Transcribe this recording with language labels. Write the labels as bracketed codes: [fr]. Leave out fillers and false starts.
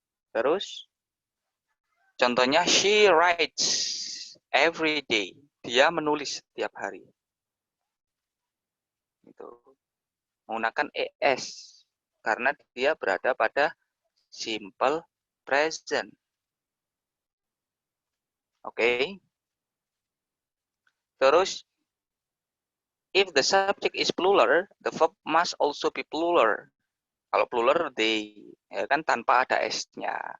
[id] Terus, contohnya, [en] she writes every day. [id] Dia menulis setiap hari. Itu menggunakan es karena dia berada pada simple present. Oke. Terus [en] if the subject is plural, the verb must also be plural. [id] Kalau plural they, ya kan tanpa ada s-nya.